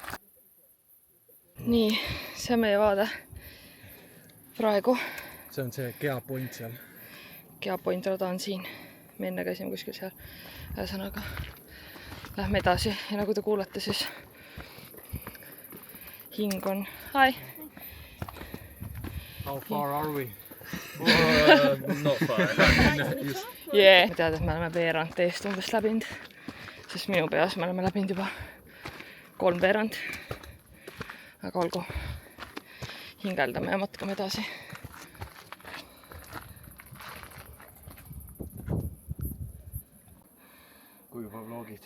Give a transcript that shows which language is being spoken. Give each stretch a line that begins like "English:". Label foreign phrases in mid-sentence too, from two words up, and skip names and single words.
Estonian: Nii, see on meie vaade praegu. See on see Geapoint seal. Geapoint rada on siin. Me enne käisime kuskil seal. Ühesõnaga, lähme edasi ja nagu te kuulete, siis hing on.
English: Hi! How far are we? Not far. Yeah.
Estonian: Ma tead, et me oleme veerand teest umbes läbinud, sest minu peas me oleme läbinud juba 3 veerand. Aga olgu, hingeldame ja matkame edasi. Kui juba vlogid.